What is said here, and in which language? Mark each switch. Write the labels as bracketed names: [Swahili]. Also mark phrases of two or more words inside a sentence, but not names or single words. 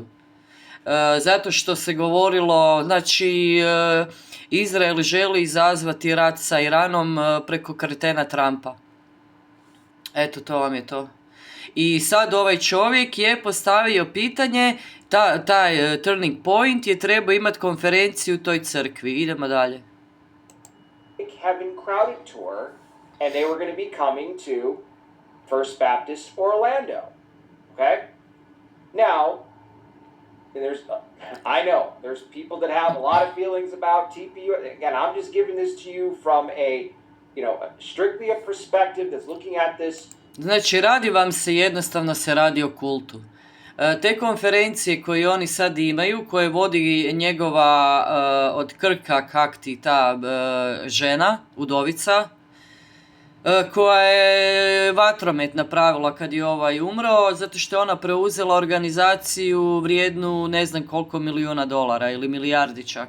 [Croatian] Zato što se govorilo, znači, Izrael želi izazvati rat sa Iranom preko kretena Trumpa. Eto, to vam je to. I sad ovaj čovjek je postavio pitanje, taj Turning Point je trebao imati konferenciju u toj crkvi. Idemo dalje. [English] Heaven Crowded Tour, and they were going to be coming to First Baptist Orlando. Okay? Now, I know there's people that have a lot of feelings about TPU. Again, I'm just giving this to you from strictly a perspective that's looking at this. [Croatian] Znači, jednostavno se radi o kultu. Te konferencije koje oni sad imaju, koje vodi njegova od Krka kakti ta žena, udovica, koja je vatromet napravila kad je ovaj umro, zato što je ona preuzela organizaciju vrijednu ne znam koliko milijuna dolara ili milijardi čak.